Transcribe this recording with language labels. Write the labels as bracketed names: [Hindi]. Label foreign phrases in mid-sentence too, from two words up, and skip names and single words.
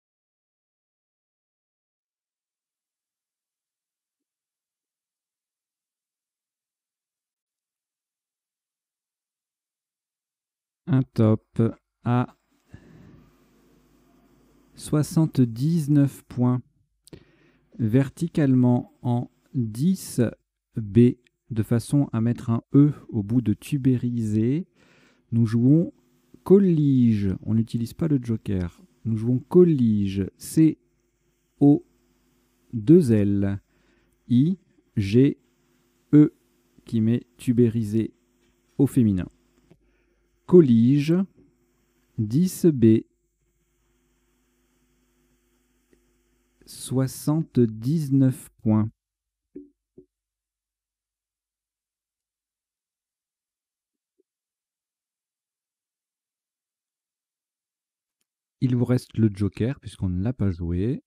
[French] Un top à 79 points. Verticalement en 10 B, de façon à mettre un E au bout de tubérisé. Nous jouons collige. On n'utilise pas le joker. Nous jouons collige. C-O-2-L. I-G-E qui met tubérisé au féminin. Collige. 10 B. 79 points. Il vous reste le joker, puisqu'on ne l'a pas joué.